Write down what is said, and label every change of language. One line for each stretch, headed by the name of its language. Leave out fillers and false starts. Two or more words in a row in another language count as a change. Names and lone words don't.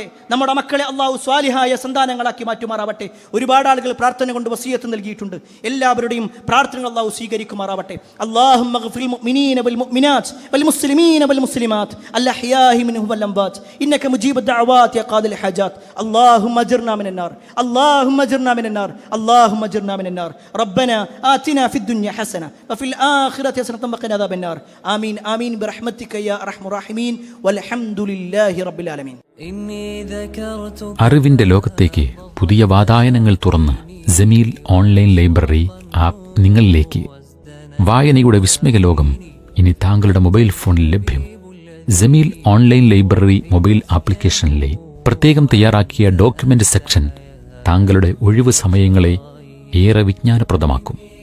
Malayalam: നമ്മുടെ മക്കളെ അല്ലാഹു സ്വാലിഹായ സന്താനങ്ങളാക്കി മാറ്റുമാറാവട്ടെ. ഒരുപാട് ആളുകൾ പ്രാർത്ഥന കൊണ്ട് വസിയത്ത് നൽകിയിട്ടുണ്ട്. എല്ലാവരുടെയും പ്രാർത്ഥനകൾ അല്ലാഹു സ്വീകരിക്കുമാറാവട്ടെ.
Arabic: اللهم اغفر للمؤمنين والمؤمنات والمسلمين والمسلمات الأحياء منهم والأموات إنك مجيب الدعوات يا قاضي الحاجات اللهم اجرنا من النار اللهم اجرنا من النار اللهم اجرنا من النار ربنا آتنا في الدنيا حسنة وفي الآخرة حسنة وقنا عذاب النار آمين آمين برحمتك يا أرحم الراحمين والحمد لله رب العالمين.
Malayalam: അറിവിന്റെ ലോകത്തേക്ക് പുതിയ വാതായനങ്ങൾ തുറന്ന് ജമീൽ
English: online library app
Malayalam: നിങ്ങളിലേക്ക്. വായനയുടെ വിസ്മയ ലോകം ഇനി താങ്കളുടെ
English: mobile phone
Malayalam: ലഭ്യം. ജമീൽ
English: online library mobile
Malayalam: ആപ്ലിക്കേഷനിലെ പ്രത്യേകം തയ്യാറാക്കിയ
English: document section
Malayalam: താങ്കളുടെ ഒഴിവു സമയങ്ങളെ ഏറെ വിജ്ഞാനപ്രദമാക്കും.